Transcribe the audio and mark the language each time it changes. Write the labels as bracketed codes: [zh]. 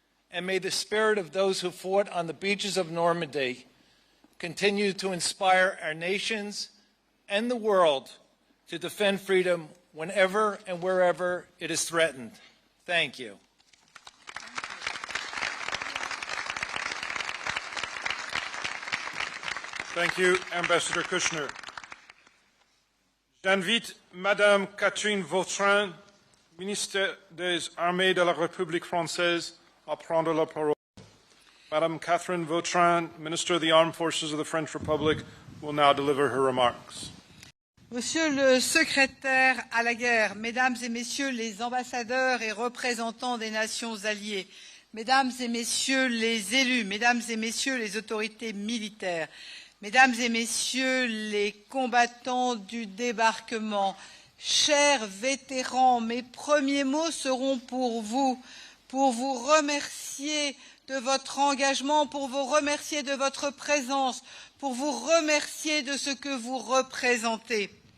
[en] And may the spirit of those who fought on the beaches of Normandy continue to inspire our nations and the world to defend freedom whenever and wherever it is threatened. Thank you. Thank you, Ambassador Kushner. [fr] J'invite Madame Catherine Vautrin, ministre des Armées de la République française, à prendre la parole. [en] Madame Catherine Vautrin, Minister of the Armed Forces of the French Republic, will now deliver her remarks. [fr] Monsieur le secrétaire à la guerre, mesdames et messieurs les ambassadeurs et représentants des nations alliées, mesdames et messieurs les élus, mesdames et messieurs les autorités militaires, mesdames et messieurs les combattants du débarquement, chers vétérans, mes premiers mots seront pour vous remercier de votre engagement, pour vous remercier de votre présence, pour vous remercier de ce que vous représentez.